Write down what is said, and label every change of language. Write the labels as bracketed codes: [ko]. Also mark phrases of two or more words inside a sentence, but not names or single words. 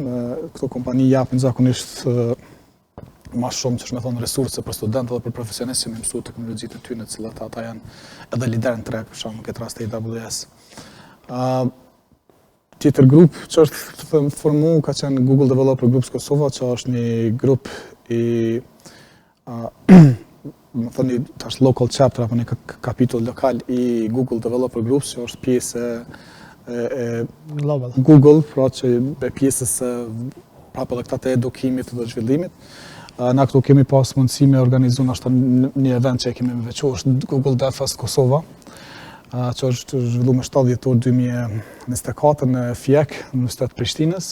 [sq] Këto kompani japin zakonisht ma shumë që është me thonë resurse për studentë dhe për profesionistë që me mësu teknologjitë e tyre, cilat ata janë edhe lider në treg, për shumë në këtë rast e AWS. Tjetër grup që është formu ka qenë Google Developer Groups Kosova, që është një grup i më thoni tash [en] local chapter [sq] apo një kapitull lokal i Google Developer Groups, që është pjesë e Google, pra që e pjesës prapë dhe këta të edukimit dhe zhvillimit. Na këtu kemi pas mundësi me organizu nështë një event që e kemi me veqo, është Google DevFest Kosova, që është zhvillu me 7 dhjetor 2024 në FIEK, në Universitetet Prishtinës.